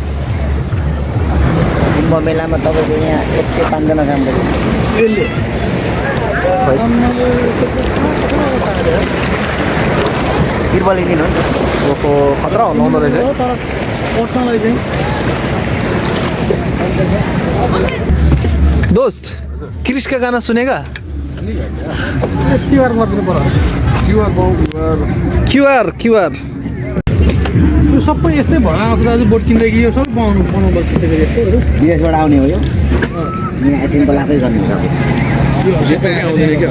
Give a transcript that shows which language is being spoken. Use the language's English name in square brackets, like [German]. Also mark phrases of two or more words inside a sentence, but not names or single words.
[Nepali] कुम्भ मेलामा तपाईँको यहाँ 105 जना काम गर्छ तिर्पल दिन हो नि ओहो खतरा हुनुहुँदो रहेछ तर उठ्नलाई चाहिँ [Hindi] दोस्त क्रिश का गाना सुनेगा [Nepali] क्युआर गरिदिनु पर्यो क्युआर क्युआर यो सबै यस्तै भएर आउँछ दाजु बोट किन्दै कि यो सबै बनाउनु पर्छ त्यसले यस्तोहरू विदेशबाट आउने हो यो यहाँ सिम्पल आफै गर्नुहुन्छ आउँदैन क्या